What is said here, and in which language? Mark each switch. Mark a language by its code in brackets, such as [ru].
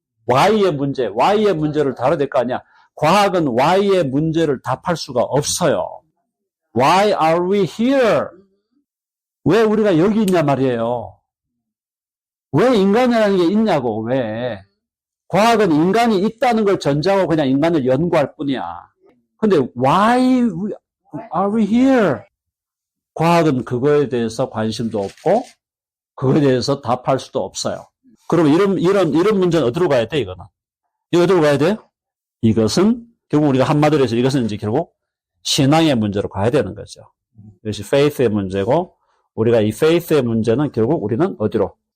[ko] why의 문제를 다뤄야 될 거 아니야. 과학은 why의 문제를 답할 수가 없어요. [en] Why are we here? [ko] 왜 우리가 여기 있냐 말이에요. 왜 인간이라는 게 있냐고, 왜. 과학은 인간이 있다는 걸 전제하고 그냥 인간을 연구할 뿐이야. 근데 [en] why are we here? [ko] 과학은 그거에 대해서 관심도 없고 그거에 대해서 답할 수도 없어요. 그러면 이런 문제는 어디로 가야 돼, 이거는? 이거 어디로 가야 돼요? 이것은 결국 우리가 한마디로 해서 이것은 이제 결국 신앙의 문제로 가야 되는 거죠. 이것이 faith의 문제고 우리가 이 faith의 문제는 결국 우리는 어디로?